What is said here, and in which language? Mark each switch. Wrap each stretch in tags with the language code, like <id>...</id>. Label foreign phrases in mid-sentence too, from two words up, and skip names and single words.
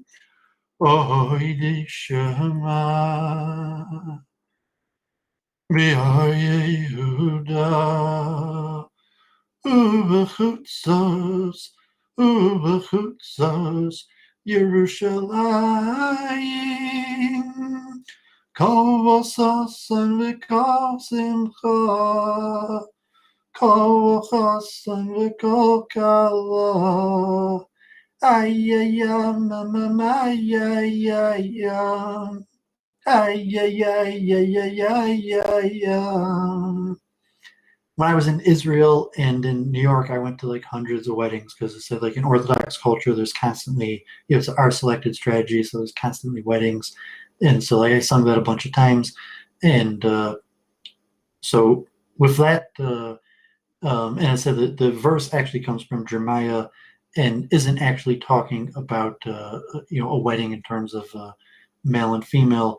<he>עוד ישמע בערי יהודה ובחוצות ירושלים. קול ששון וקול שמחה, קול חתן וקול כלה. Ay-ay-yam, ay-ay-yam, ay-ay-ay-ay-ay-ay-ay-yam.</he> <en>when I was in Israel and in New York, I went to like hundreds of weddings because it said like in Orthodox culture, there's constantly, it's our selected strategy, so there's constantly weddings, and so like I sung that a bunch of times, and so with that, and I said that the verse actually comes from Jeremiah, and isn't actually talking about a wedding in terms of male and female.</en>